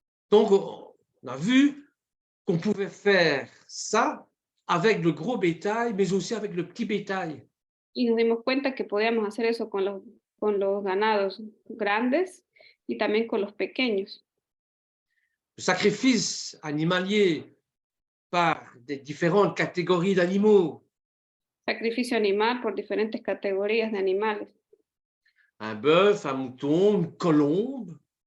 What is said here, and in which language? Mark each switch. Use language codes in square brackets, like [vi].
[fr] Donc, on a vu qu'on pouvait faire ça avec le gros bétail, mais aussi avec le petit bétail. [es] Y nos dimos cuenta que podíamos hacer eso con los ganados grandes y también con los pequeños. [fr] Le sacrifice animalier par des différentes catégories d'animaux. [es] Sacrificio animal por diferentes categorías de animales. [fr] Un bœuf, un mouton, une colombe.